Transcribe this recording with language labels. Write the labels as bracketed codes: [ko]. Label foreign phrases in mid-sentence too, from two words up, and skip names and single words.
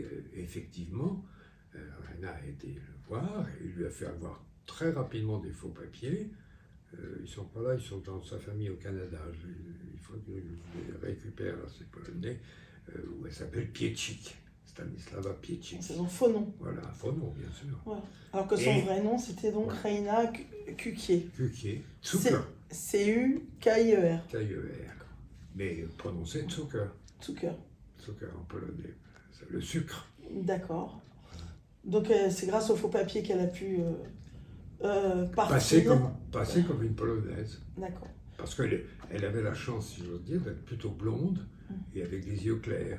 [fr] Effectivement, Reyna a été le voir et il lui a fait avoir très rapidement des faux papiers. Ils ne sont pas là, ils sont dans sa famille au Canada. Il faut que je les récupère, là, ces Polonais, où elle s'appelle Piecik, Stanislawa Piecik. C'est son faux nom. Voilà, un faux nom, bien sûr. Ouais. Alors que son vrai nom, c'était donc Reyna Cukier. Cukier, Zucker. C-U-K-I-E-R. K-I-E-R. Mais prononcé Zucker. Zucker. Zucker en polonais. C'est le sucre. D'accord. Donc c'est grâce au faux papier qu'elle a pu Passer partir. comme une Polonaise. D'accord. Parce qu'elle avait la chance, si j'ose dire, d'être plutôt blonde et avec des yeux clairs.